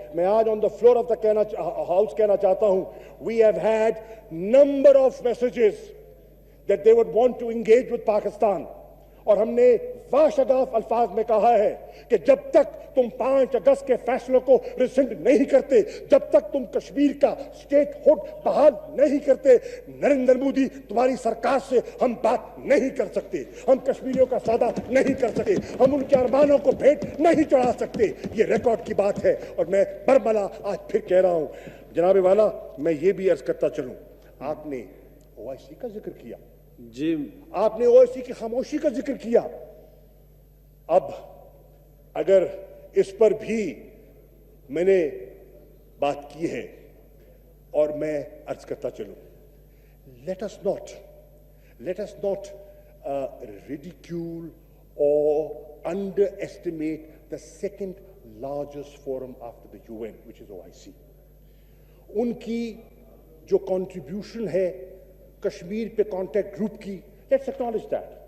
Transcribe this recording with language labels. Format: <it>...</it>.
<ur>میں آج</ur> <en>on the floor of the house</en> <ur>کہنا چاہتا ہوں,</ur> <en>we have had number of messages that they would want to engage with Pakistan,</en> <ur>اور ہم نے واشگاف الفاظ میں کہا ہے کہ جب تک تم 5 اگست کے فیصلوں کو ریسنڈ نہیں کرتے, جب تک تم کشمیر کا اسٹیٹ ہوڈ بحال نہیں کرتے, نریندر مودی تمہاری سرکار سے ہم بات نہیں کر سکتے, ہم کشمیریوں کا سودا نہیں کر سکتے, ہم ان کے ارمانوں کو بھیٹ نہیں چڑھا سکتے. یہ ریکارڈ کی بات ہے, اور میں برملا آج پھر کہہ رہا ہوں. جناب والا, میں یہ بھی عرض کرتا چلوں, آپ نے او آئی سی کا ذکر کیا, جی آپ نے او آئی سی کی خاموشی کا ذکر کیا. اب اگر اس پر بھی میں نے بات کی ہے, اور میں عرض کرتا چلوں,</ur> <en>let us not ridicule or underestimate the second largest forum after the UN, which is OIC.</en> <ur>ان کی جو کنٹریبیوشن ہے کشمیر پہ کانٹیکٹ گروپ کی,</ur> <en>Let's acknowledge that.</en>